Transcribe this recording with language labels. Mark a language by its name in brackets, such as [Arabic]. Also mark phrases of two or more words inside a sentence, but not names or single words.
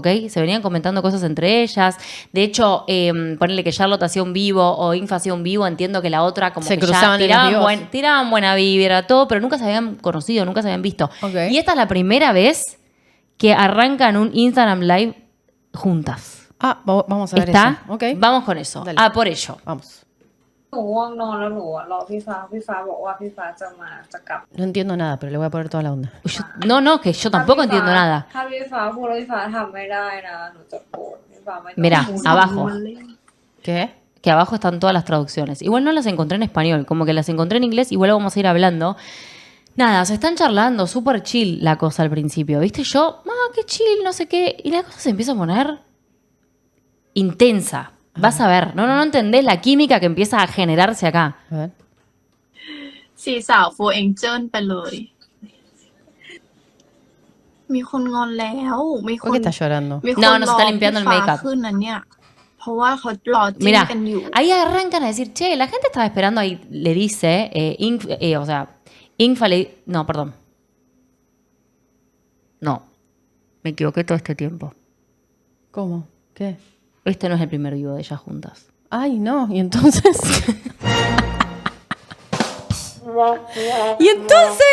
[Spanish] Se venían comentando cosas entre ellas. De hecho, ponerle que Charlotte hacía un vivo o Infa hacía un vivo, entiendo que la otra como Se que cruzaban ya en los vivos. tiraban buena vibra, todo, pero nunca se habían conocido, nunca se habían visto. Ok. Y esta es la primera vez que arrancan un Instagram Live juntas. Ah, vamos a ver ¿Está? eso. Ok. Vamos con eso. Dale. Ah, por ello. Vamos. [Thai] หนูง่วงนอนแล้วหนูอะรอพี่ฟ้าพี่ฟ้าบอกว่าพี่ฟ้าจะกลับ [Spanish] No entiendo nada, pero le voy a poner toda la onda. No, que yo tampoco entiendo nada. [Thai] ถ้าพี่ฟ้าพูดแล้วพี่ฟ้าทำไม่ได้นะหนูจะโกรธพี่ฟ้าไม่ต้อง [Spanish] Mirá, [Thai] พูด [Spanish] abajo. ¿Qué? Que abajo están todas las traducciones. Igual no las encontré en español, como que las encontré en inglés, igual vamos a ir hablando. Nada, se están charlando, súper chill la cosa al principio, ¿viste? Yo, qué chill, no sé qué. Y la cosa se empieza a poner intensa. Vas a ver, no entendés la química que empieza a generarse acá. A ver. [Thai] สี่สาวโฟเองเจิ้นไปเลย มีคนงอนแล้ว มีค [Spanish] ¿Por [Thai] น [Spanish] qué está llorando? [Thai] มีคน [Spanish] No, no [Thai] ร [Spanish] se [Thai] อ [Spanish] está limpiando el [Thai] พี่ฟ้า [Spanish] make-up. [Thai] ขึ้นนั้นเนี่ย เพราะว่าเขารอจิ้น [Spanish] Mirá, [Thai] กันอยู่ [Spanish] ahí arrancan a decir, che, la gente estaba esperando, ahí le dice, o sea, Infa le... No, perdón. No, me equivoqué todo este tiempo. ¿Cómo? ¿Qué? Este no es el primer vivo de ellas juntas. Ay, no. ¿Y entonces? ¿Y entonces?